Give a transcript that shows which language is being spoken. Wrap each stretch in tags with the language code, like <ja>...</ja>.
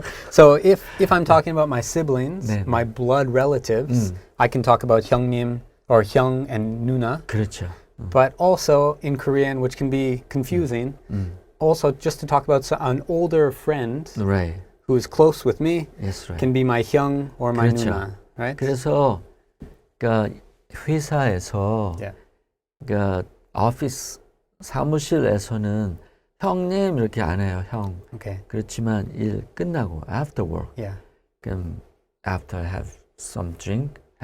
<en>So if I'm talking about my siblings,</en> <ko>네, 네.</ko> <en>my blood relatives, I can talk about 형님 or 형 and 누나.</en> <ko>그렇죠.</ko> <en>But also in Korean, which can be confusing, also just to talk about an older friend Right. who is close with me Yes, right. can be my 형 or my</en> <ko>그렇죠. 누나, right? 그래서 그러니까 회사에서</ko> <en>Yeah.</en> <ko>그러니까 오피스 사무실에서는 형님 이렇게 안 해요, 형.</ko> <en>Okay.</en> <ko>그렇지만 일 끝나고 after work,</ko> <en>Yeah. 그럼 after having some drink,</en>